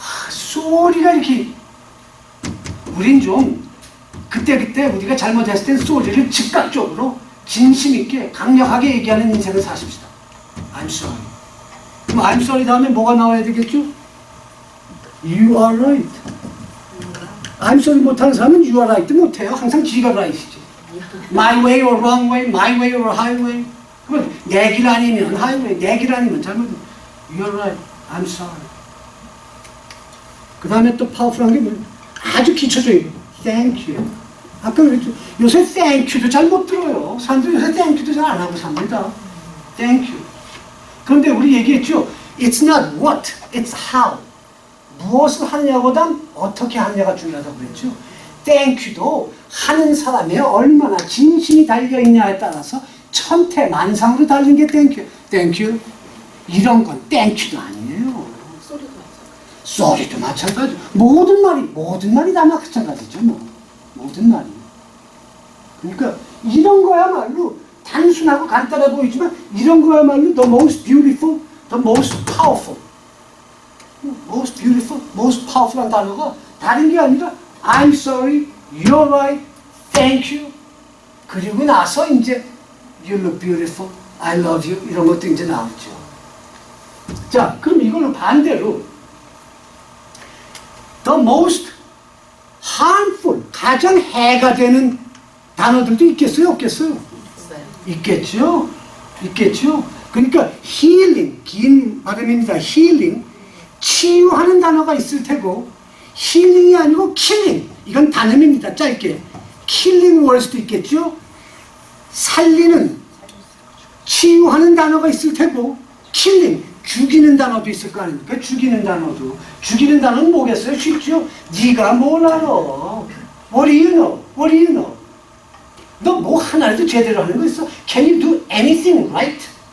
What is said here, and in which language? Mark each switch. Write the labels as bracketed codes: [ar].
[ko] 소리가 이렇게 우린 좀 그때 우리가 잘못했을 땐 소리를 즉각적으로 진심 있게 강력하게 얘기하는 인생을 사십시다. [en] I'm sorry. [ko] 그럼 [en] I'm sorry [ko] 다음에 뭐가 나와야 되겠죠? [en] You are right. I'm sorry [ko] 못하는 사람은 [en] you are right [ko] 못해요. 항상 지가 right이지. [en] My way or wrong way, my way or highway. [ko] 그건 내 길 아니면 highway, 내 길 아니면 잘못. [en] You're right, I'm sorry. [ko] 그 다음에 또 파워풀한 게 뭐예요? 아주 기초적인 거. [en] Thank you. [ko] 아까 그랬죠. 요새 [en] thank you [ko] 도 잘 못 들어요. 사람들이 요새 thank you도 잘 안 하고 삽니다. [en] Thank you. [ko] 그런데 우리 얘기했죠. [en] It's not what, it's how. [ko] 무엇을 하느냐보단 어떻게 하느냐가 중요하다고 그랬죠. Thank you도 하는 사람의 얼마나 진심이 달려있냐에 따라서 천태만상으로 달린 게 [en] Thank you. Thank you. [ko] 이런 건 [en] Thank you [ko] 도 아니에요. 소리도 마찬가지. 모든 말이 다 마찬가지죠. 뭐. 모든 말이. 그러니까 이런 거야말로 단순하고 간단해 보이지만 이런 거야말로 [en] the most beautiful, the most powerful. most beautiful, most powerful한 [ko] 단어가 다른 게 아니라 [en] I'm sorry, you're right, thank you. [ko] 그리고 나서 이제 [en] you look beautiful, I love you [ko] 이런 것도 이제 나오죠. 자, 그럼 이걸로 반대로 [en] the most harmful, [ko] 가장 해가 되는 단어들도 있겠어요? 없겠어요? 있겠죠? 있겠죠? 그러니까 healing, 긴 발음입니다. healing, 치유하는 단어가 있을 테고 healing이 아니고 killing, 이건 단음입니다. 짧게. killing word도 있겠죠? 살리는, 치유하는 단어가 있을 테고 killing, 죽이는 단어도 있을 거 아닙니까? 죽이는 단어도. 죽이는 단어는 뭐겠어요? 쉽죠? 네가 뭘 알아? [en] What do you know? What do you know? [ko] 너 뭐 하나라도 제대로 하는 거 있어? [en] Can you do anything right?